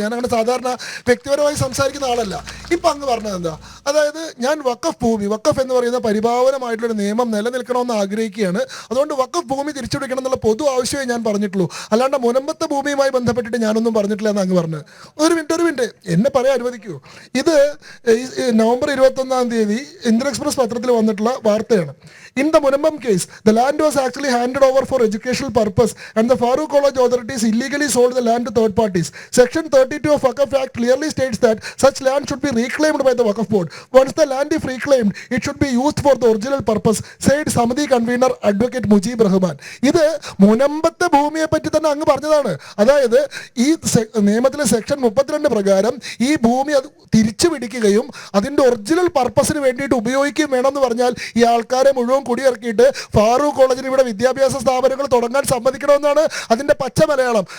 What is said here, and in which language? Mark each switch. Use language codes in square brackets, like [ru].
[ml] ഞാൻ അങ്ങനെ സാധാരണ വ്യക്തിപരമായി സംസാരിക്കുന്ന ആളല്ല. ഇപ്പം അങ്ങ് പറഞ്ഞത് എന്താ, അതായത് ഞാൻ വഖഫ് എന്ന് പറയുന്ന പരിഭാവനമായിട്ടുള്ളൊരു നിയമം നിലനിൽക്കണമെന്ന് ആഗ്രഹിക്കുകയാണ്, അതുകൊണ്ട് വഖഫ് ഭൂമി തിരിച്ചുപിടിക്കണം എന്നുള്ള പൊതു ആവശ്യമേ ഞാൻ പറഞ്ഞിട്ടുള്ളൂ, അല്ലാണ്ട് മുനമ്പത്തെ ഭൂമിയുമായി ബന്ധപ്പെട്ടിട്ട് ഞാനൊന്നും പറഞ്ഞിട്ടില്ല എന്ന് അങ്ങ് പറഞ്ഞത്. ഒരു മിനിറ്റ് എന്നെ പറയാൻ അനുവദിക്കൂ. ഇത് നവംബർ 21 ഇന്ത്യൻ എക്സ്പ്രസ് പത്രത്തിൽ വന്നിട്ടുള്ള വാർത്തയാണ്. [en] In the Munambam case, the land was actually handed over for educational purpose and the Farooq College authorities illegally sold the land to third parties. Section 32 of Waqf Act clearly states that such land should be reclaimed by the Waqf Board. Once the land is reclaimed, it should be used for the original purpose, said Samadi convener Advocate Mujib Rahman. [ml] ഇത് മുനമ്പത്തെ ഭൂമിയെ പറ്റി തന്നെ അങ്ങ് പറഞ്ഞതാണ്. അതായത് ഈ നിയമത്തിലെ section 32 പ്രകാരം ഈ ഭൂമി അത് തിരിച്ചു പിടിക്കുകയും അതിൻ്റെ ഒറിജിനൽ പർപ്പസിന് വേണ്ടിയിട്ട് ഉപയോഗിക്കുകയും വേണമെന്ന് പറഞ്ഞാൽ ഈ ആൾക്കാരെ മുഴുവൻ കുടിയിറക്കിയിട്ട് ഫാറൂഖ് കോളേജിന് ഇവിടെ വിദ്യാഭ്യാസ സ്ഥാപനങ്ങൾ തുടങ്ങാൻ സമ്മതിക്കണമെന്നാണ് അതിന്റെ പച്ച മലയാളം.